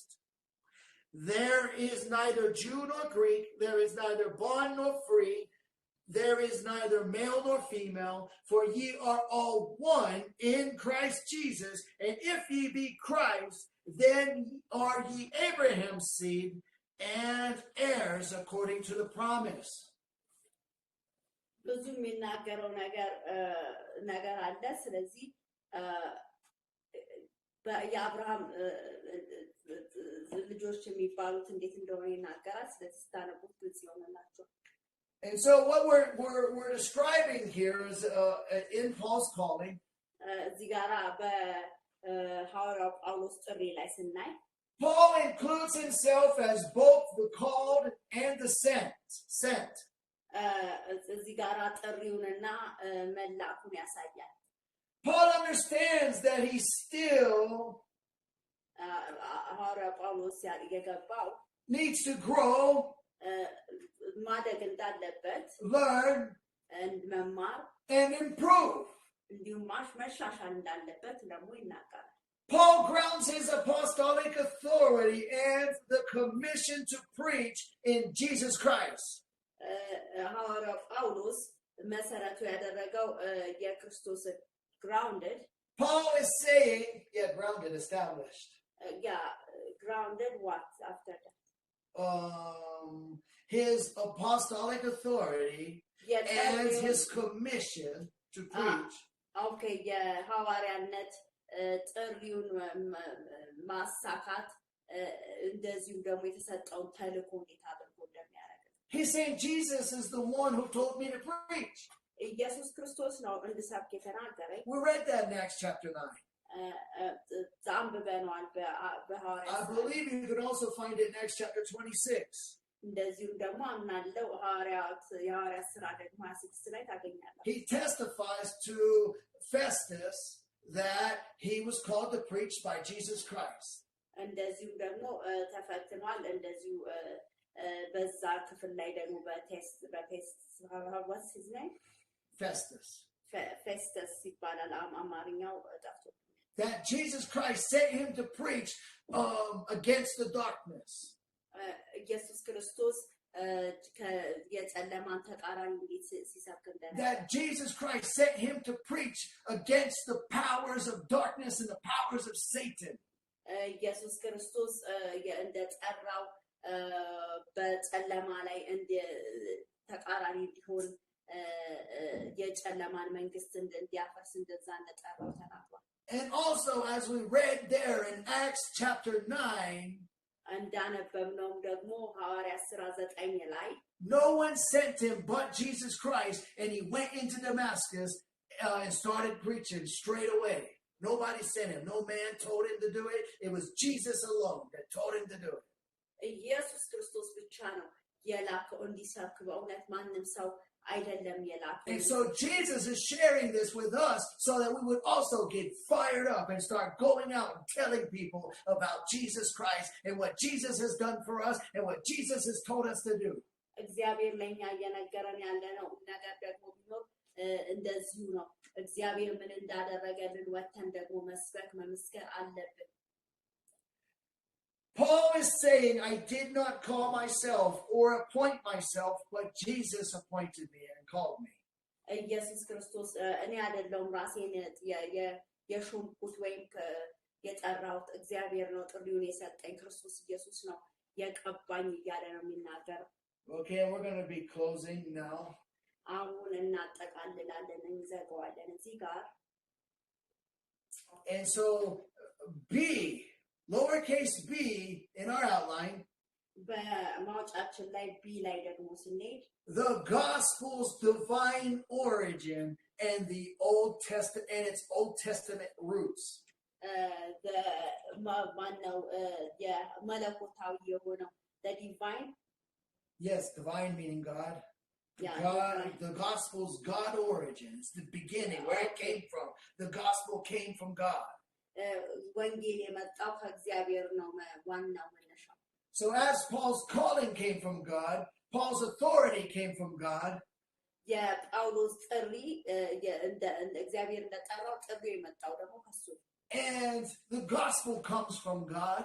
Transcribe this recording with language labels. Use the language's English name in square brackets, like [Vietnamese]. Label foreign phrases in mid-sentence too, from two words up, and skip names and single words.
[English] There is neither Jew nor Greek, there is neither bond nor free, there is neither male nor female, for ye are all one in Christ Jesus. And if ye be Christ, then are ye Abraham's seed and heirs according to the promise. [Amharic] ብዙ የሚናገረው ነገር አለ። ስለዚህ የአብርሃም ልጆች የሚባሉት እንዴት እንደሆነ ይናገራል። ስለዚህ ስታነቡት ግልጽ ይሆንላችኋል። [English] And so what we're describing here is in Paul's calling. [Amharic] እዚህ ጋራ በሐዋርያው ጳውሎስ ጥሪ ላይ ስናይ [English] Paul includes himself as both the called and the sent. [Amharic] እዚህ ጋራ ጥሪውንና መላኩን ያሳያል። [English] Paul understands that he's still [Amharic] ሐዋርያው ጳውሎስ የገባው [English] needs to grow, [Amharic] ማደግ እንዳለበት [English] learn, [Amharic] መማር [English] and improve. [Amharic] እንዲሁም መሻሻል እንዳለበት ደግሞ ይናገራል። [English] Paul grounds his apostolic authority and the commission to preach in Jesus Christ. [Amharic] ሐዋርያው ጳውሎስ መሰረቱ ያደረገው የክርስቶስን grounded. [English] Paul is saying, grounded, established. Grounded what after that? His apostolic authority and his commission to preach. [Amharic] Okay, ሐዋርያነት ጥሪውን ማሳካት እንደዚሁም ደግሞ የተሰጠውን ተልእኮ እንዴት አድርጎ እንደሚያደርግ [English] He's saying Jesus is the one who told me to preach. [Amharic] ኢየሱስ ክርስቶስ ነው እንድሰብክ የተናገረኝ። [English] We read that in Acts chapter 9. [Amharic] አንብበነዋል በሐዋርያት [English] I believe you can also find it in Acts chapter 26. [Amharic] እንደዚሁም ደግሞ አምናለሁ የሐዋርያት ሥራ ደግሞ 26 ላይ ታገኛለህ። [English] He testifies to Festus that he was called to preach by Jesus Christ. [Amharic] እንደዚሁም ደግሞ ተፈትኗል። እንደዚሁ በዛ ክፍል ላይ ደግሞ በቴስት [English] what's his name? [Amharic] Festus ይባላል አማርኛው ጠፍቶ [English] that Jesus Christ sent him to preach against the darkness. [Amharic] ኢየሱስ ክርስቶስ የጨለማን ተቃራኒ እንዴት ሲሰብክ እንደነበረ [English] that Jesus Christ sent him to preach against the powers of darkness and the powers of Satan. [Amharic] ኢየሱስ ክርስቶስ እንደጠራው በጨለማ ላይ ተቃራኒ እንዲሆን የጨለማን መንግስት እንዲያፈርስ እንደዛ እንደጠራው ተናግሯል። [English] And also, as we read there in Acts chapter 9, [Amharic] እንዳነበብነውም ደግሞ ሐዋርያት ሥራ 9 ላይ [English] no one sent him but Jesus Christ, and he went into Damascus and started preaching straight away. Nobody sent him. No man told him to do it. It was Jesus alone that told him to do it. [Amharic] ኢየሱስ ክርስቶስ ብቻ ነው የላከው እንዲሰብክ በእውነት ማንም ሰው አይደለም የላከው። [English] And so Jesus is sharing this with us so that we would also get fired up and start going out and telling people about Jesus Christ and what Jesus has done for us and what Jesus has told us to do. [Amharic] እግዚአብሔር ለኛ እየነገረን ያለ ነው ነገር ደግሞ ቢኖር እንደዚሁ ነው። እግዚአብሔር ምን እንዳደረገልን ወተን ደግሞ መስበክ መመስከር አለብን። [English] Paul is saying, I did not call myself or appoint myself, but Jesus appointed me and called me. [Amharic] ኢየሱስ ክርስቶስ እኔ አይደለሁም ራሴን የሾምኩት ወይም የጠራሁት እግዚአብሔር ነው ጥሪውን የሰጠኝ ክርስቶስ ኢየሱስ ነው የቀባኝ እያለ ነው የሚናገረው። [English] Okay, we're going to be closing now. [Amharic] አሁን እናጠቃልላለን እንዘጋዋለን እዚህ ጋር [English] And so B, lowercase b in our outline, [Amharic] በማውጫችን ላይ ቢ ላይ ደግሞ ስንሄድ [English] the gospel's divine origin and the Old Testament and its Old Testament roots. [Amharic] ማነው የመለኮታዊ የሆነው [English] the divine? Yes, divine meaning God. Yeah, God, the gospel's God origin. It's the beginning, where it came from. The gospel came from God. [Amharic] ወንጌል የመጣው ከእግዚአብሔር ነው ዋናው መነሻው። [English] So as Paul's calling came from God, Paul's authority came from God. [Amharic] የጳውሎስ ጥሪ እግዚአብሔር እንደጠራው ጥሪ የመጣው ደግሞ ከሱ። [English] And the gospel comes from God.